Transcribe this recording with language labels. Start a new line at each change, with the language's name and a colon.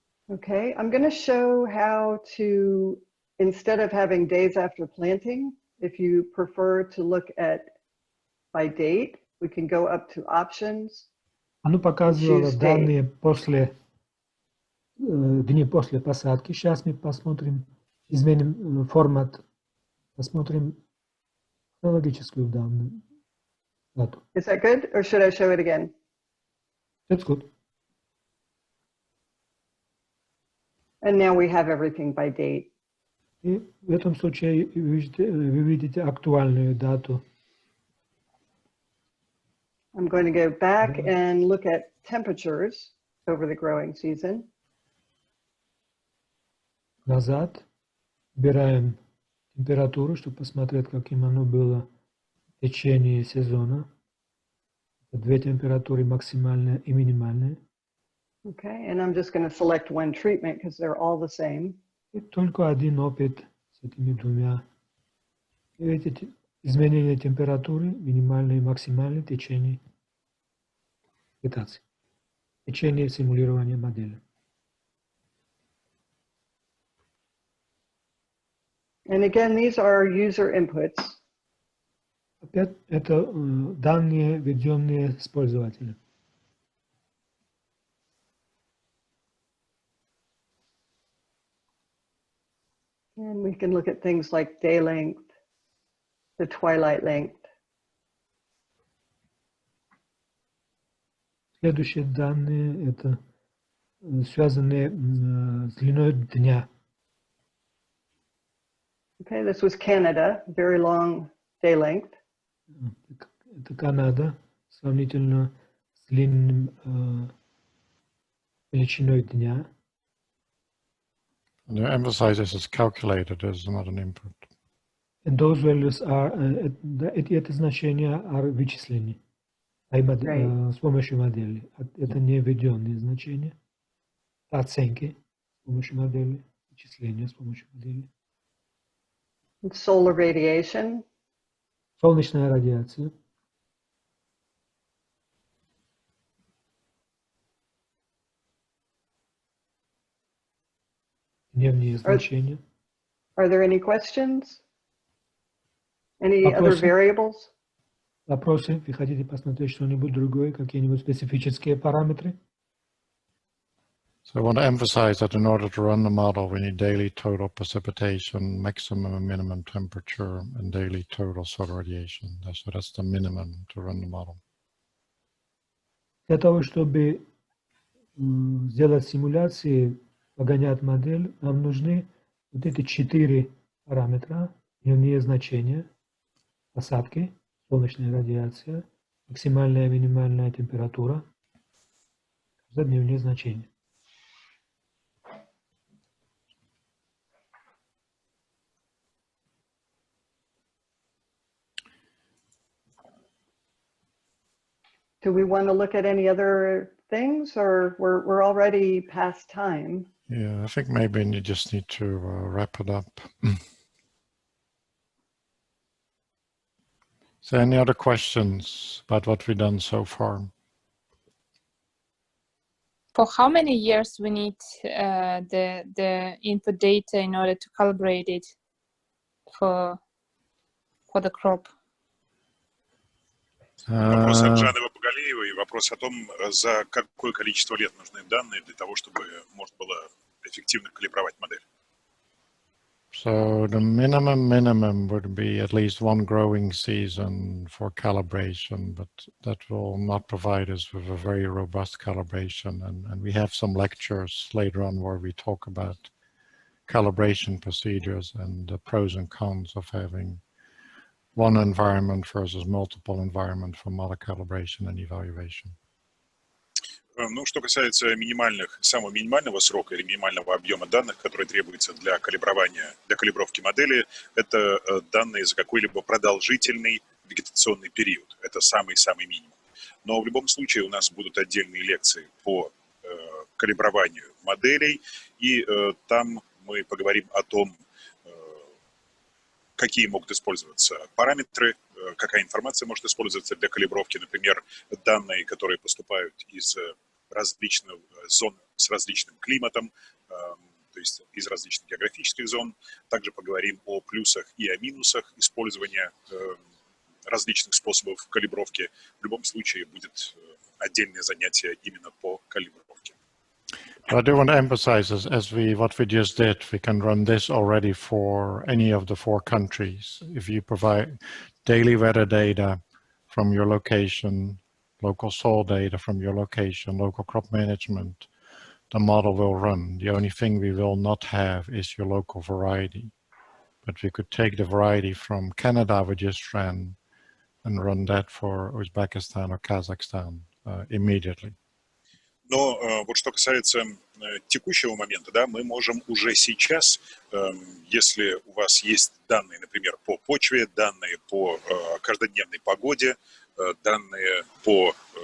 English: Okay, I'm going to show how to, instead of having days after planting, if you prefer to look at by date, we can go up to options.
Russian: Оно показывало
English: Choose
Russian: данные после, дни после посадки. Сейчас мы посмотрим, изменим формат, посмотрим хронологическую дату.
English: Is that good, or should I show it again? That's good. And now we have everything by date.
Russian: И в этом случае вы видите актуальную дату.
English: I'm going to go back and look at temperatures over the growing season.
Russian: Назад. Убираем температуру, чтобы посмотреть, каким оно было в течение сезона. Две температуры, максимальная и минимальная.
English: Okay, and I'm just going to select one treatment because they're all the same.
Russian: И только один опыт с этими двумя. И видите, изменение температуры, минимальной и максимальной в течение вегетации, в течение симулирования модели.
English: And again, these are user inputs.
Russian: Опять это данные, введенные с пользователем.
English: And we can look at things like day length, the twilight length.
Russian: Следующие данные это связанные с длиной дня.
English: Okay, this was Canada, very long day length.
Russian: Это Канада, сравнительно с длинным величиной дня.
English: And you emphasize this is calculated, as not an input. And those values are,
Russian: эти значения
English: are
Russian: вычислены с помощью модели. Это не введенные значения, оценки с помощью модели, вычисления с помощью модели.
English: Solar radiation.
Russian: Солнечная радиация. Дневные значения.
English: Are there any questions? Any other variables?
Russian: Вопросы? Вы хотите посмотреть что-нибудь другое, какие-нибудь специфические параметры?
English: So I want to emphasize that in order to run the model, we need daily total precipitation, maximum and minimum temperature, and daily total solar radiation. So that's the minimum to run the model.
Russian: Для того, чтобы сделать симуляции, погонять модель, нам нужны вот эти 4 параметра, дневные значения, осадки, солнечная радиация, максимальная и минимальная температура, за дневные значения.
English: Do we want to look at any other things, or we're already past time? Yeah, I think maybe you just need to wrap it up. So any other questions about what we've done so far? For how many years we need the input data in order to calibrate it for for the crop?
Russian: Вопрос от Жанны Багалеевой, вопрос о том, за какое количество лет нужны данные для того, чтобы можно было эффективно калибровать модель.
English: So the minimum would be at least one growing season for calibration, but that will not provide us with a very robust calibration. And we have some lectures later on where we talk about calibration procedures and the pros and cons of having one environment versus multiple environment for model calibration and evaluation.
Russian: Ну, что касается самого минимального срока или минимального объема данных, которые требуются для калибровки модели, это данные за какой-либо продолжительный вегетационный период. Это самый-самый минимум. Но в любом случае у нас будут отдельные лекции по калиброванию моделей, и там мы поговорим о том, какие могут использоваться параметры, какая информация может использоваться для калибровки, например, данные, которые поступают из различных зон с различным климатом, то есть из различных географических зон. Также поговорим о плюсах и о минусах использования различных способов калибровки. В любом случае будет отдельное занятие именно по калибровке.
English: I do want to emphasize, what we just did, we can run this already for any of the 4 countries. If you provide daily weather data from your location, local soil data from your location, local crop management, the model will run. The only thing we will not have is your local variety. But we could take the variety from Canada we just ran and run that for Uzbekistan or Kazakhstan immediately.
Russian: Но вот что касается текущего момента, да, мы можем уже сейчас, если у вас есть данные, например, по почве, данные по каждодневной погоде, данные по